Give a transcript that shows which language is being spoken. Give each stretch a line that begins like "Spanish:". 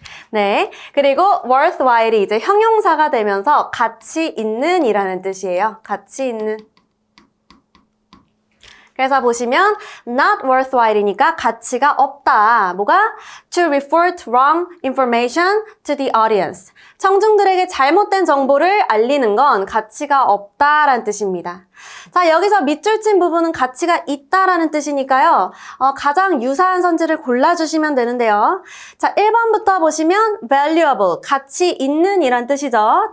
Korean: 네. 그리고 worthwhile이 이제 형용사가 되면서 가치 있는 이라는 뜻이에요. 가치 있는. 그래서 보시면 not worthwhile이니까 가치가 없다. 뭐가?
English: To report wrong information to the audience.
Korean: 청중들에게 잘못된 정보를 알리는 건 가치가 없다라는 뜻입니다. 자, 여기서 밑줄 친 부분은 가치가 있다라는 뜻이니까요. 가장 유사한 선지를 골라주시면 되는데요. 자, 1번부터 보시면 valuable, 가치 있는 이란 뜻이죠.